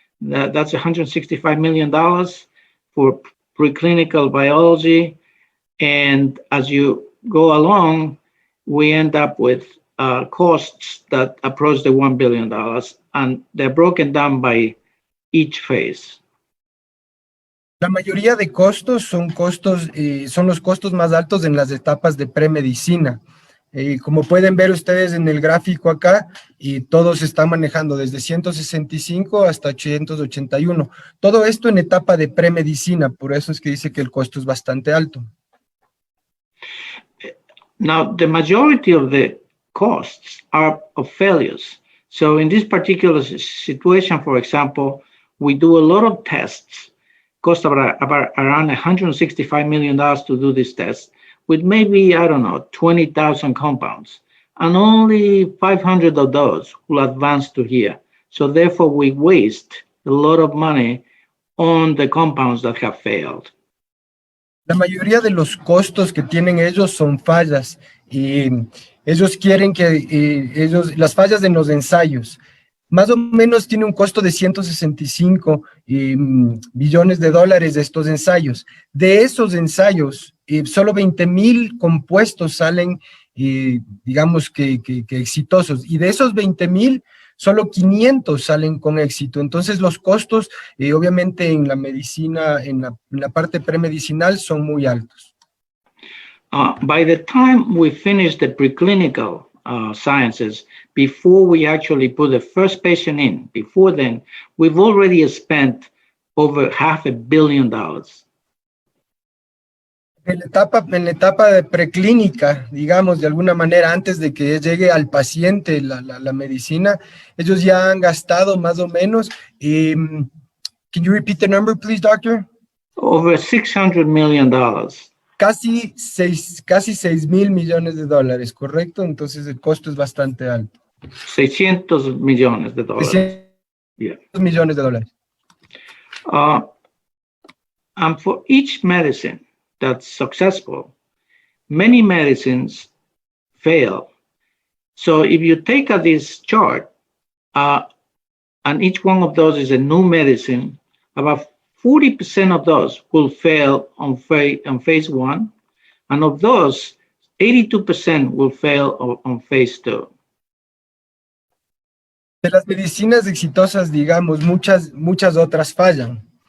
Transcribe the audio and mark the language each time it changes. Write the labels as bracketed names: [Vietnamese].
[English] That's $165 million for preclinical biology. And as you go along, we end up with costs that approach the $1 billion, and they're broken down by each phase. [Spanish] La mayoría de costos son los costos más altos en las etapas de premedicina. Como pueden ver ustedes en el gráfico acá, todo se está manejando desde 165 hasta 881. Todo esto en etapa de premedicina, por eso es que dice que el costo es bastante alto. [English] Now, the majority of the costs are of failures. So in this particular situation, for example, we do a lot of tests, cost about around $165 million to do this test, with maybe, I don't know, 20,000 compounds. And only 500 of those will advance to here. So therefore, we waste a lot of money on the compounds that have failed. [Spanish] La mayoría de los costos que tienen ellos son fallas. Y ellos quieren que las fallas en los ensayos, más o menos tiene un costo de 165 billones de dólares de estos ensayos. De esos ensayos, solo 20,000 compuestos salen, digamos que exitosos. Y de esos 20,000, solo 500 salen con éxito. Entonces los costos, obviamente en la medicina, en la parte premedicinal, son muy altos. [English] By the time we finish the preclinical sciences, before we actually put the first patient in, before then, we've already spent over $500 million. [Spanish] En la etapa de preclínica, digamos, de alguna manera, antes de que llegue al paciente la medicina, ellos ya han gastado más o menos, [English] can you repeat the number, please, doctor? Over $600 million. [Spanish] Casi 6,000 millones de dólares, ¿correcto? Entonces el costo es bastante alto. 600 millones de dólares. 600 millones de dólares. [English] And for each medicine that's successful, many medicines fail. So if you take this chart, and each one of those is a new medicine, about 40% of those will fail on phase 1, and of those, 82% will fail on phase 2. [Spanish] De las medicinas exitosas, digamos, muchas otras fallan.